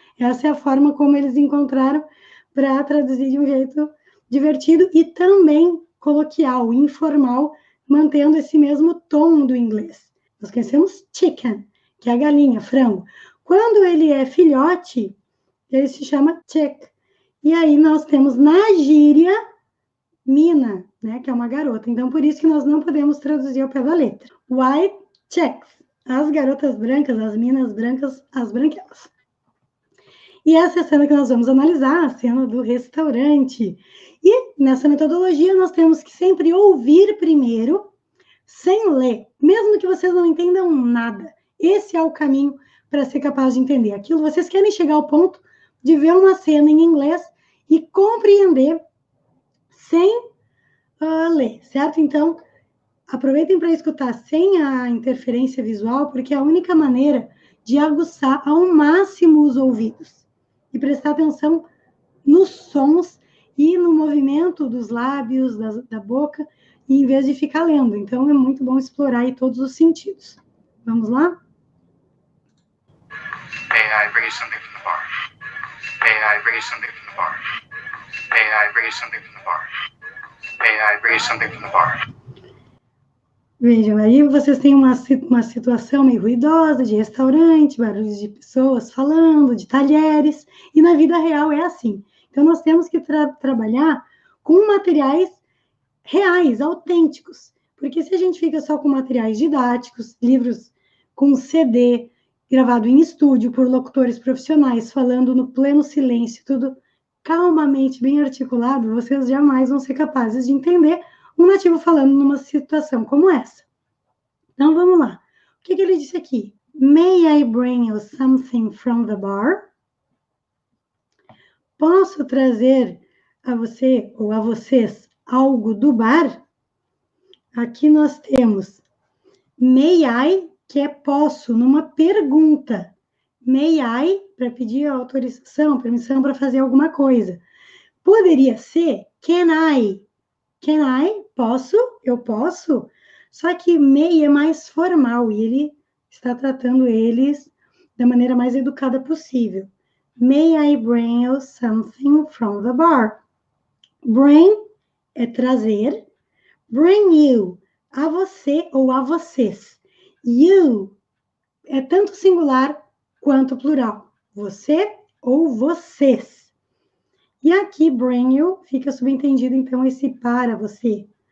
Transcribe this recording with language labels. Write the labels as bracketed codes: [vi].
[pt] Essa é a forma como eles encontraram para traduzir de um jeito divertido e também coloquial, informal, mantendo esse mesmo tom do inglês. Nós conhecemos chicken, que é a galinha, frango. Quando ele é filhote, ele se chama chick. E aí nós temos na gíria mina, né, que é uma garota. Então, por isso que nós não podemos traduzir ao pé da letra. White chicks, as garotas brancas, as minas brancas, as branquelas. E essa é a cena que nós vamos analisar, a cena do restaurante. E nessa metodologia nós temos que sempre ouvir primeiro, sem ler, mesmo que vocês não entendam nada. Esse é o caminho para ser capaz de entender aquilo. Vocês querem chegar ao ponto de ver uma cena em inglês e compreender sem ler, certo? Então, aproveitem para escutar sem a interferência visual, porque é a única maneira de aguçar ao máximo os ouvidos e prestar atenção nos sons e no movimento dos lábios, da boca, em vez de ficar lendo. Então, é muito bom explorar aí todos os sentidos. Vamos lá? [en] May I bring you something from the bar? May I bring you something from the bar? May I bring you something from the bar? May I bring you something from the bar? [pt] Vejam, aí vocês têm uma situação meio ruidosa de restaurante, barulhos de pessoas falando, de talheres, e na vida real é assim. Então, nós temos que trabalhar com materiais reais, autênticos, porque se a gente fica só com materiais didáticos, livros com CD, gravado em estúdio por locutores profissionais, falando no pleno silêncio, tudo calmamente, bem articulado, vocês jamais vão ser capazes de entender um nativo falando numa situação como essa. Então, vamos lá. O que ele disse aqui? [en] May I bring you something from the bar? [pt] Posso trazer a você ou a vocês algo do bar? Aqui nós temos may I, que é posso, numa pergunta. May I, para pedir autorização, permissão para fazer alguma coisa. Poderia ser [en] can I. Can I? [pt] Posso? Eu posso? Só que may é mais formal e ele está tratando eles da maneira mais educada possível. [en] May I bring you something from the bar? [pt] Bring é trazer. [en] Bring you, [pt] a você ou a vocês. You é tanto singular quanto plural. Você ou vocês. E aqui, [en] bring you, [pt] fica subentendido, então, esse para você.